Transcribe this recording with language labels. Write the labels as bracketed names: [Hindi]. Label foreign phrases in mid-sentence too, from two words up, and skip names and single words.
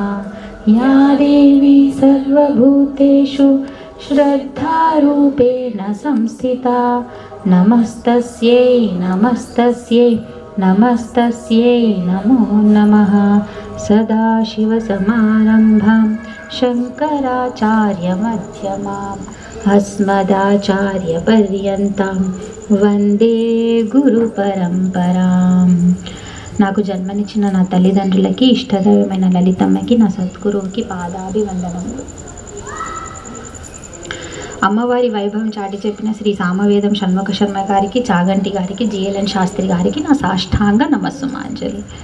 [Sanskrit] या देवी सर्वभूतेषु श्रद्धारूपेण संस्थिता नमस्तस्यै नमस्तस्यै नमस्तस्यै नमो नमः। सदाशिवसमारम्भां शङ्कराचार्यमध्यमाम् अस्मदाचार्यपर्यन्तां वन्दे गुरु परम्पराम्। [Telugu] నాకు జన్మనిచ్చిన నా తల్లిదండ్రులకి, ఇష్టదైవమైన లలితమ్మకి, నా సద్గురువుకి పాదాభివందనములు। అమ్మవారి వైభవం చాటి చెప్పిన శ్రీ సామవేదం షణ్ముఖ శర్మ గారికి, చాగంటి గారికి, జిఎల్ఎన్ శాస్త్రి గారికి నా సాష్టాంగ నమస్సుమాంజలి।